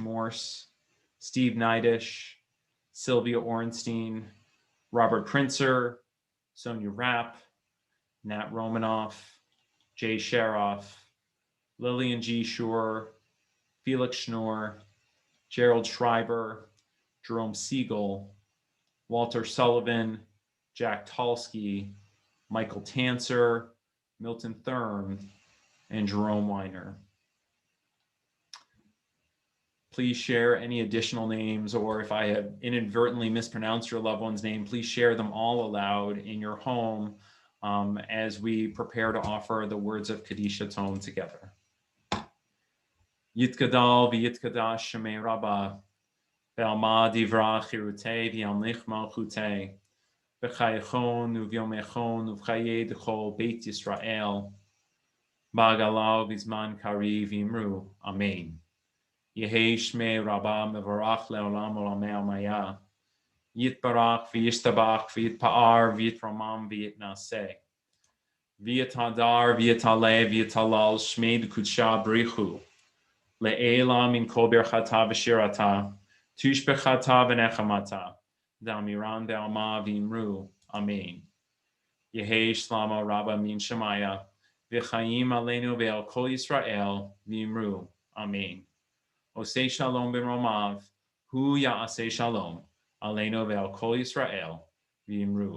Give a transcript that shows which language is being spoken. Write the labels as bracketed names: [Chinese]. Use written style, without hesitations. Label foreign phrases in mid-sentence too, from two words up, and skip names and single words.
[English] Morse, Steve Neidish, Sylvia Orenstein, Robert Prinzer, Sonia Rapp, Nat Romanoff, Jay Sharoff, Lillian G. Shore, Felix Schnorr, Gerald Schreiber, Jerome Siegel, Walter Sullivan, Jack Talsky, Michael Tanser, Milton Thurm, and Jerome Weiner. Please share any additional names, or if I have inadvertently mispronounced your loved one's name, please share them all aloud in your home as we prepare to offer the words of Kaddish Tome together. [Aramaic] יתגדל ויתקדש שמיה רבא די ברא כרעותיה וימליך מלכותיה בחייכון וביומיכון ובחיי דכל בית ישראל, בעגלא ובזמן קריב ואמרו. Amen. יהא שמיה רבא מברך לעלם עלמי עלמיא. יתברך וישתבח ויתפאר ויתרומם ויתנשא. ויתהדר ויתעלה ויתהלל שמיה דקודשא בריך הוא. לעלא מן כל ברכתא ושירתא. תשבחתא ונחמתא. דאמירן בעלמא ואמרו אמן. יהא שלמא רבא מן שמיא. וחיים עלינו ועל כל ישראל ואמרו. Amen. [Hebrew] עושה שלום במרומיו הוא יעשה שלום עלינו ועל כל ישראל ואמרו.